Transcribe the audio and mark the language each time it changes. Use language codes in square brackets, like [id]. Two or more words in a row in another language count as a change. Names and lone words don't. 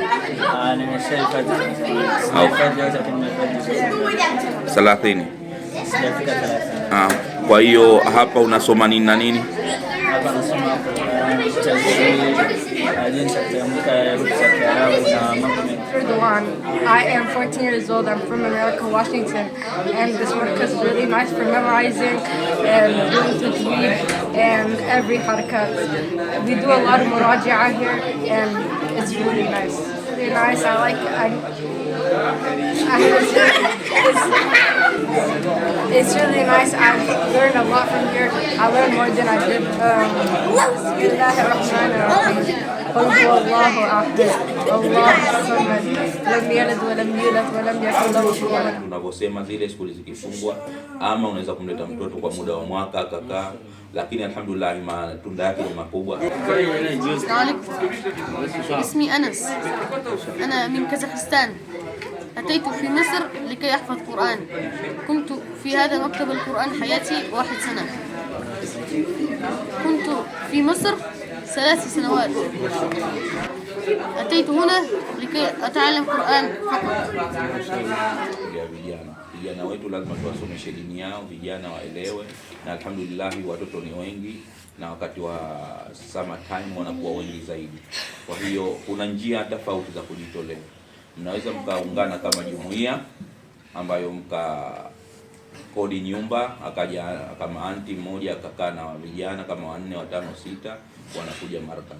[sw] Nimeshahifadhi. 30. Sijafika 30. Kwa hiyo hapa unasoma nini na nini? Hapa nasoma jinsi ya kutamka herufi za Kiarabu na mambo mengi. [en] I am 14 years old. I'm from America, Washington, and this markaz is really nice for memorizing and doing tajweed and every harakat. We do a lot of muraja'a here, and it's really nice. Really nice. It's really nice. I've learned a lot from here. I learned more than I did. [sw] Tunavyosema zile skuli zikifungwa, ama unaweza kumleta mtoto kwa muda wa mwaka akakaa, lakini alhamdulillah matunda yake ni makubwa. [ar] اسمي أنس، أنا من كازاخستان. أتيت في مصر لكي أحفظ قرآن. كنت في هذا مكتب القرآن حياتي 1 سنة. كنت في مصر 3 سنوات. أتيت هنا لكي أتعلم قرآن فقط. [sw] Vijana wetu lazima tuwasomeshe dini yao, vijana waelewe, na alhamdulillah watoto ni wengi na wakati wa [en] summer time [sw] wanakuwa wengi zaidi. Kwa hiyo kuna njia tofauti za kujitolea. Mnaweza mkaungana kama jumuiya ambayo kodi nyumba, akaja kama anti mmoja akakaa na vijana kama 4, 5, 6 wanakuja markaz.